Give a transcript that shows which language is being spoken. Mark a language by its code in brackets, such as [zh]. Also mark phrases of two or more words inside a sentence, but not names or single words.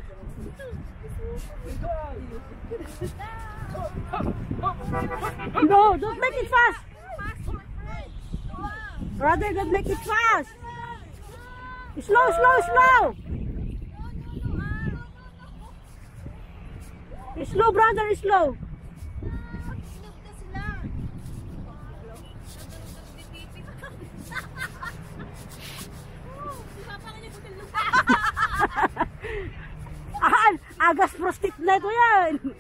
[en] No, don't make it fast. Brother, don't make it fast. Slow, slow, slow. Slow, brother, slow. Agas prostit na ito yan.